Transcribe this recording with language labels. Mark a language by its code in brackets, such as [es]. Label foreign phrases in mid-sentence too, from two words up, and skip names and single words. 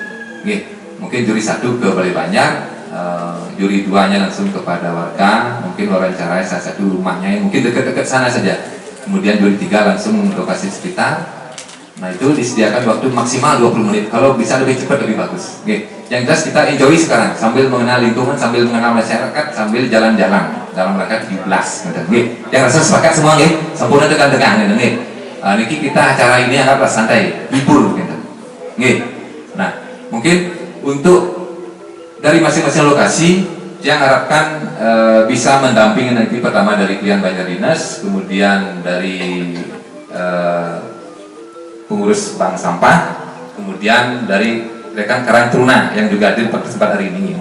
[id] Mungkin juri 1 ke Balai Banjar, juri 2-nya langsung kepada warga, mungkin wawancarai salah satu rumahnya yang mungkin dekat-dekat sana saja. Kemudian juri 3 langsung lokasi sekitar. Nah itu disediakan waktu maksimal 20 menit. Kalau bisa lebih cepat lebih bagus. Oke. Yang jelas kita enjoy sekarang sambil mengenal lingkungan, sambil mengenal masyarakat, sambil jalan-jalan dalam rangka 17. Oke. Yang rasa sepakat semua nggih? [ban] Sampurna tekan-tekan nggih. [id] Niki kita acara ini anggaplah santai, hibur gitu. Nggih. Nah, mungkin untuk dari masing-masing lokasi yang harapkan bisa mendampingi nanti pertama dari klien Banjar Dinas, kemudian dari pengurus bank sampah, kemudian dari rekan Karang Taruna yang juga hadir pada kesempatan hari ini.